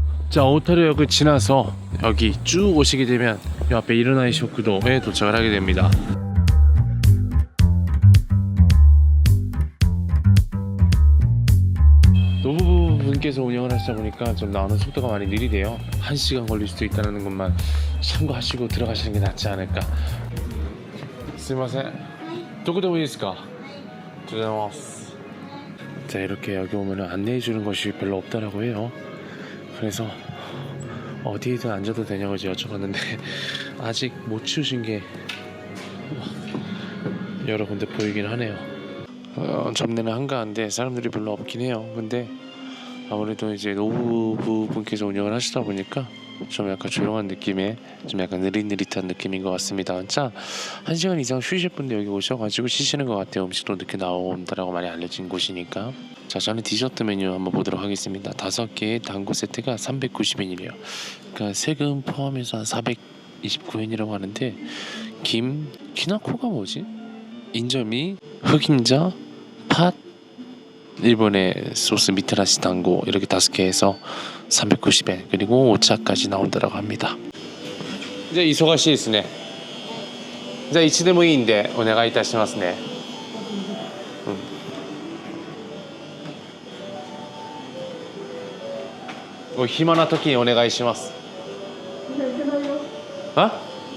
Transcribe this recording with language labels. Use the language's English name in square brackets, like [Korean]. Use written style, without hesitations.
[Korean] 자, 오타루역을 지나서 여기 쭉 오시게 되면 이 앞에 이르나이 쇼쿠도에 도착을 하게 됩니다. 노부부분께 분께서 운영을 하시다 보니까 좀 나오는 속도가 많이 느리대요. 1시간 걸릴 수도 있다는 것만 참고하시고 들어가시는 게 낫지 않을까. [Japanese] すいませんどこでもいいですか? [Korean] 자, 이렇게 여기 오면 안내해 주는 것이 별로 없다라고 해요. 그래서 어디에든 앉아도 되냐고 이제 여쭤봤는데 아직 못 치우신 게 여러 군데 보이긴 하네요. 접내는 한가한데 사람들이 별로 없긴 해요. 근데 아무래도 이제 노부부 분께서 운영을 하시다 보니까 좀 약간 조용한 느낌의 좀 약간 느릿느릿한 느낌인 것 같습니다. 진짜 1시간 이상 쉬실 분들 여기 오셔가지고 쉬시는 것 같아요. 음식도 늦게 나온다라고 많이 알려진 곳이니까. 자, 저는 디저트 메뉴 한번 보도록 하겠습니다. 5개의 단고 세트가 390엔이래요. 그러니까 세금 포함해서 한 429엔이라고 하는데 김, 키나코가 뭐지? 인절미, 흑임자, 팥, 일본의 소스 미테라시 단고 이렇게 5개 해서 390엔 그리고 오차까지 나온다고 합니다. 이제 [Japanese] 이소가시ですね. 자, いつでもいいんでお願いいたしますね. 暇な時にお願いします. 아?